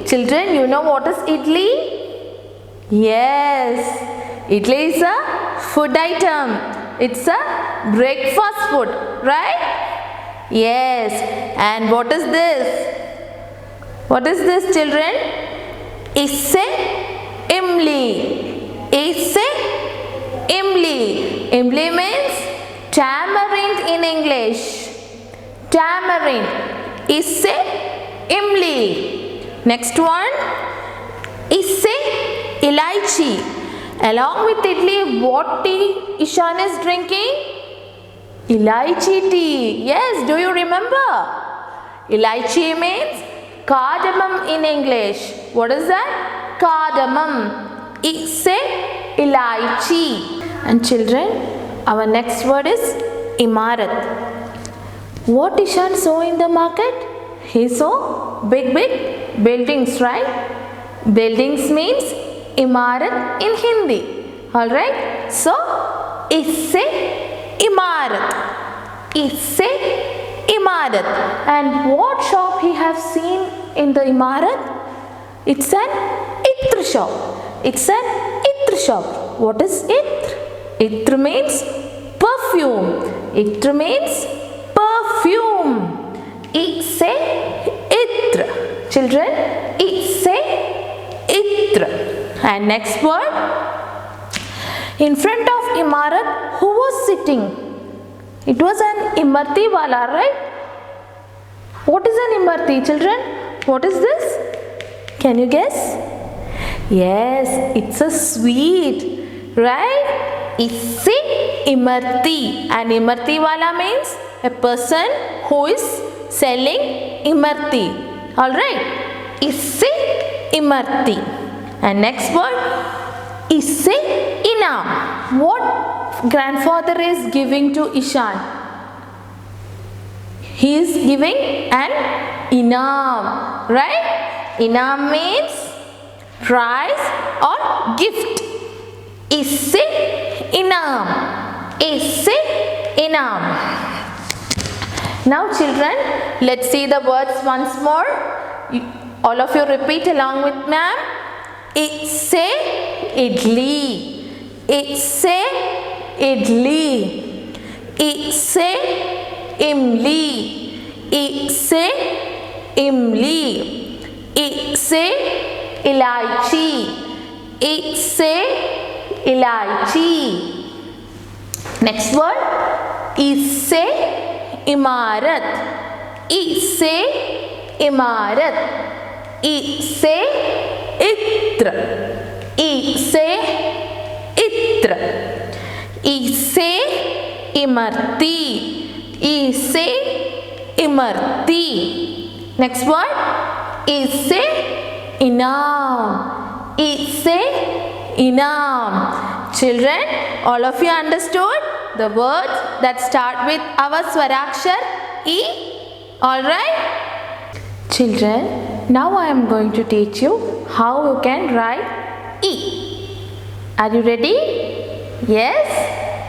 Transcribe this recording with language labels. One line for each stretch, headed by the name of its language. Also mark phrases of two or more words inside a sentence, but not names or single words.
English: Children, you know what is idli? Yes. Idli is a food item. It's a breakfast food. Right? Yes. And what is this? What is this, children?
Hindi: इ से इमली. इ से इमली.
English: Imli means tamarind in English. Tamarind.
Hindi: इ से इमली.
English: Next one.
Hindi: इ से इलायची.
English: Along with idli, what tea Ishan is drinking? Ilaichi tea. Yes, do you remember? Ilaichi means cardamom in English. What is that? Cardamom.
Hindi: इ से इलायची.
English: And children, our next word is imarat. What Ishan saw in the market? He saw big buildings, right? Buildings means imarat in Hindi. Alright? So,
Hindi: इ से इमारत. इ से इमारत.
English: And what shop he have seen in the imarat? It's an itr shop. It's an itr shop. What is itr? Itr means perfume. Itr means perfume.
Hindi: इ से इत्र. Children, इ से इत्र.
English: And next word. In front of imarat, who was sitting? It was an
Hindi: इमरती वाला,
English: right? What is an imarti, children? What is this? Can you guess? Yes, it's a sweet, right?
Hindi: इ से इमरती.
English: And
Hindi: इमरती वाला
English: means a person who is selling imarti. Alright?
Hindi: इ से इमरती.
English: And next word,
Hindi: इ से इनाम.
English: What grandfather is giving to Ishan? He is giving an inam, right? Inam means prize or gift.
Hindi: इ से इनाम. इ से इनाम.
English: Now children, let's see the words once more. All of you repeat along with ma'am.
Hindi: इ से इडली. इ से इडली. इ से इमली. इ से इमली। इ से इलायची. इ से इलायची.
English: Next word.
Hindi: इ से इमारत. इ से इमारत। इ से इत्र. इ से इत्र. इ से इमरती. इ से इमरती.
English: Next word.
Hindi: इ से इनाम. इ से इनाम.
English: Children, all of you understood the words that start with our Swarakshar E? Alright? Children, now I am going to teach you how you can write E. Are you ready? Yes?